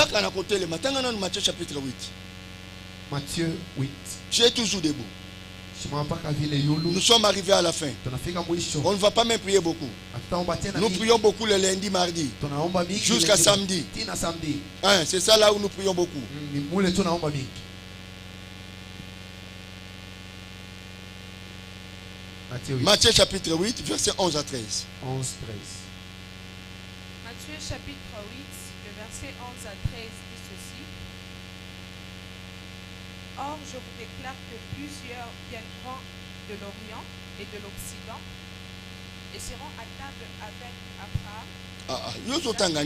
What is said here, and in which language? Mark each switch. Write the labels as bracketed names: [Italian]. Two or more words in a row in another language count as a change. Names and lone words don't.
[French] Quand on a compté le matin, on a Matthieu chapitre 8. Matthieu 8. Tu es toujours debout. [Swahili] Shima mpaka vile yulu. [French] Nous sommes arrivés à la fin. [Swahili] Tunafika mwisho. [French] On ne va pas même prier beaucoup. [Swahili] Tutaomba tena. [French] Nous prions beaucoup le lundi, mardi. [Swahili] Tunaomba mingi [French] Jusqu'à samedi. [Swahili] Tina samedi. [French] Hein, c'est ça là où nous prions beaucoup. [Swahili] Ni mule tunaomba mingi. [French] Matthieu chapitre 8, verset 11 à 13. 11, 13. Matthieu chapitre 8, le verset 11 à 13 dit ceci. Or, je vous déclare que plusieurs viendront de l'Orient et de l'Occident et seront à table avec Abraham.